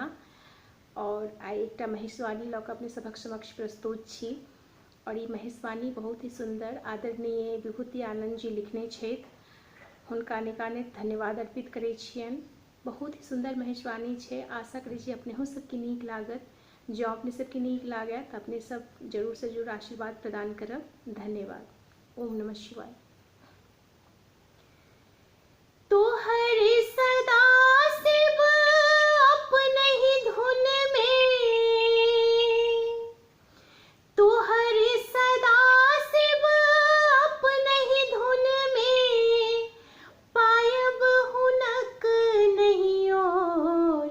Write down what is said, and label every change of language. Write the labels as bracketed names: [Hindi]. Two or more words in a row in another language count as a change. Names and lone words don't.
[Maithili] और आइ एकटा महेशवाणी लऽ कऽ अपने सभक समक्ष प्रस्तुत छी और ई महेशवाणी बहुत ही सुंदर आदरणीय विभूति आनंद जी लिखने छथि। हुनका अनेकानेक धन्यवाद अर्पित करै छियनि। बहुत ही सुंदर महेशवाणी छै। आशा करै छी अपनेहो सबके नीक लागत। जो अपने सबके नीक लागै तऽ अपने सब जरूर से जरूर आशीर्वाद प्रदान करब। धन्यवाद। [Sanskrit] ओम नमः शिवाय। [Maithili] तोहर सदा शिव अपने ही धुन में, तोहर सदा शिव अपने ही धुन में, पायब हुनक नहीं और।